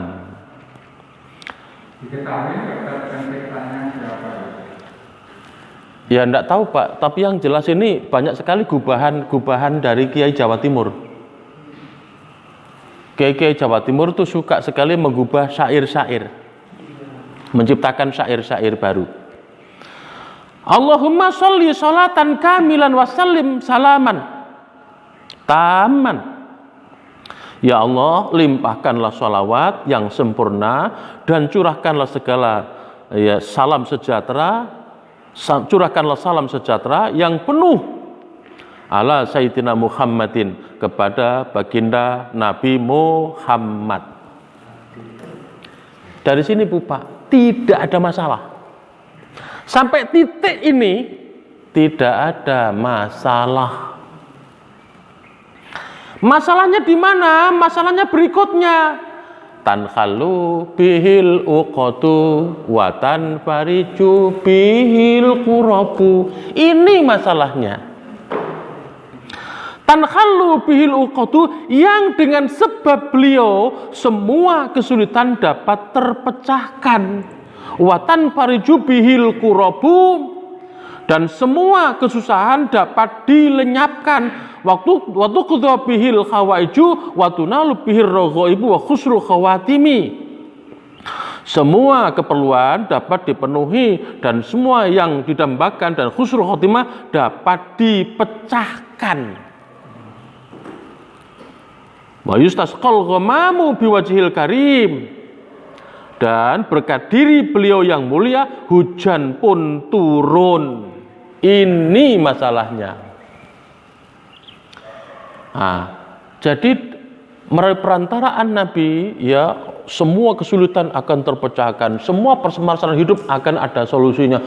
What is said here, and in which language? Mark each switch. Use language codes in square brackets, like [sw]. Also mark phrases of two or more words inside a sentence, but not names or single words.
[id] Diketahui penciptanya siapa? Ya enggak tahu Pak, tapi yang jelas ini banyak sekali gubahan dari Kiai Jawa Timur. Kiai Jawa Timur tuh suka sekali menggubah syair-syair, menciptakan syair-syair baru. [ar] اللهم صل صلاة كاملة وسلم سلاما تاما. [id] Ya Allah, limpahkanlah sholawat yang sempurna dan curahkanlah segala ya salam sejahtera, curahkanlah salam sejahtera yang penuh [ar] على سيدنا محمد, [id] kepada baginda Nabi Muhammad. Dari sini Bu Pak, tidak ada masalah. Sampai titik ini tidak ada masalah. Masalahnya di mana? Masalahnya berikutnya. [ar] تنحل به العقد وتنفرج به الكرب. [id] Ini masalahnya. [ar] تنحل به العقد, [id] yang dengan sebab beliau semua kesulitan dapat terpecahkan. [ar] وتنفرج به الكرب, [id] dan semua kesusahan dapat dilenyapkan. [ar] وتقضى به الحوائج وتنال به الرغائب وحسن الخواتيم. [id] Semua keperluan dapat dipenuhi dan semua yang didambakan dan [ar] حسن الخاتمة [id] dapat dipecahkan. [ar] ويستسقى الغمام بوجهه الكريم, [id] dan berkat diri beliau yang mulia hujan pun turun. Ini masalahnya. Nah, jadi melalui perantaraan Nabi ya semua kesulitan akan terpecahkan, semua permasalahan hidup akan ada solusinya.